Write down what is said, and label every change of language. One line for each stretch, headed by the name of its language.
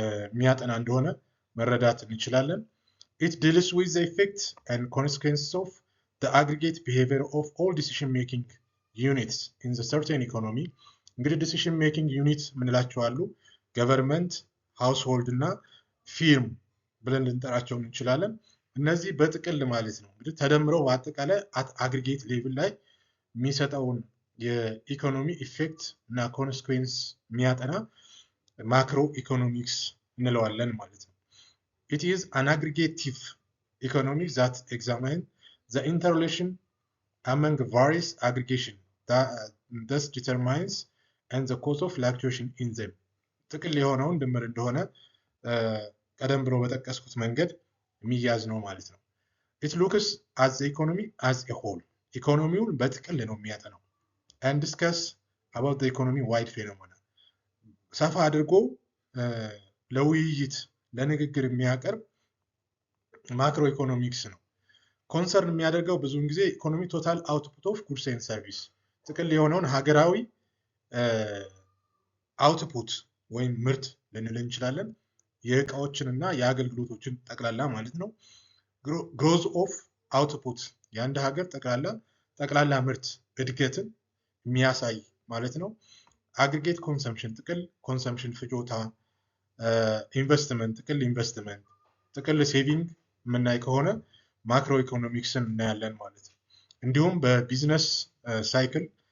Amharic: የሚያጠና እንደሆነ መረዳት እንችላለን።
English: it deals with the effects and consequences of the aggregate behavior of all decision making units in the certain economy።
Amharic: እንግዲህ ዲሲሽን ሜኪንግ ዩኒት ምንላቸው አሉ፣ ገቨርንመንት፣ ሃውስሆልድ እና ፊርም ብለን ልንጠራቸው እንችላለን። እነዚህ በጥቅል ማለት ነው እንግዲህ ተደምረው በአጠቃላይ አግሪጌት ሌቭል ላይ የሚሰጠውን የኢኮኖሚ ኢፌክት እና ኮንስኩዌንስ የሚያጠና ማክሮ ኢኮኖሚክስ እንለዋለን ማለት ነው።
English: It is an aggregative economy that examines the interrelation among various aggregation that thus determines and the cause of fluctuation in them.
Amharic: ጥቅል የሆነውን ድምር እንደሆነ ቀደም ብሎ በጠቀስኩት መንገድ የሚያዝ ነው ማለት ነው።
English: It looks at the economy as a whole.
Amharic: ኢኮኖሚውን በጥቅል ነው የሚያጠናው
English: and discuss about the economy wide phenomena.
Amharic: ሰፋ አድርጎ ለውይይት ለንግግር የሚያቀርብ ማክሮ ኢኮኖሚክስ ነው። ኮንሰርን የሚያደርገው ብዙውን ጊዜ ኢኮኖሚ
English: ቶታል አውትፑት ኦፍ ጉድስ ኤንድ ሰርቪስ
Amharic: ጥቅል የሆነውን ሀገራዊ አውትፑት ወይም ምርት ልንል እንችላለን። የእቃዎችን እና የአገልግሎቶችን ጠቅላላ ማለት ነው። ግሮዝ ኦፍ አውትፑት የአንድ ሀገር ጠቅላላ ምርት እድገትን የሚያሳይ ማለት ነው። አግሪጌት ኮንሰምፕሽን ጥቅል ኮንሰምፕሽን ፍጆታ፣ ኢንቨስትመንት ጥቅል ኢንቨስትመንት፣ ጥቅል ሴቪንግ የምናይ ከሆነ ማክሮ ኢኮኖሚክስን እናያለን ማለት ነው። እንዲሁም በቢዝነስ ሳይክል